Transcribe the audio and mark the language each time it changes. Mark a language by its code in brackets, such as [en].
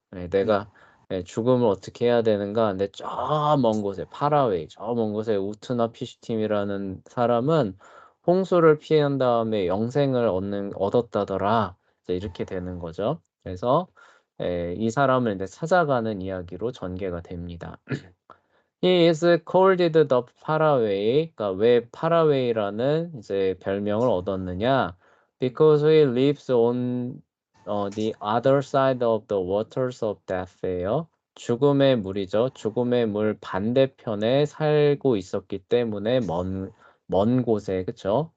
[ko] 네, 내가 죽음을 어떻게 해야 되는가? 근데 저 먼 곳에 파라웨이, 저 먼 곳에 우트나피스팀이라는 사람은 홍수를 피한 다음에 영생을 얻었다더라. 이제 이렇게 되는 거죠. 그래서 이 사람을 이제 찾아가는 이야기로 전개가 됩니다. [en] He is called the Faraway. [ko] 그러니까 왜 파라웨이라는 이제 별명을 얻었느냐? [en] Because he lives on the other side of the waters of death예요. [ko] 죽음의 물이죠. 죽음의 물 반대편에 살고 있었기 때문에 먼 곳에, 그쵸?